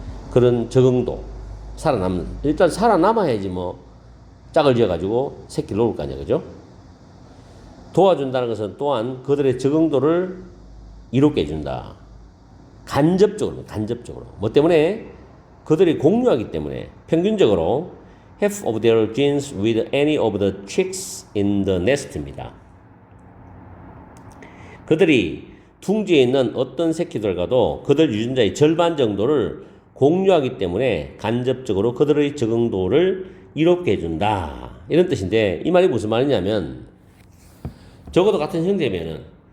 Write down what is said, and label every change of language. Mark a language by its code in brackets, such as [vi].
[ko] 그런 적응도, 일단 살아남아야지 뭐 짝을 지어가지고 새끼를 놓을 거 아니야, 그죠? 도와준다는 것은 또한 그들의 적응도를 이롭게 해준다. 간접적으로. 뭐 때문에? 그들이 공유하기 때문에 평균적으로 [en] half of their genes with any of the chicks in the nest [ko] 입니다. 그들이 둥지에 있는 어떤 새끼들과도 그들 유전자의 절반 정도를 공유하기 때문에 간접적으로 그들의 적응도를 이롭게 해준다. 이런 뜻인데 이 말이 무슨 말이냐면 적어도 같은 형제면은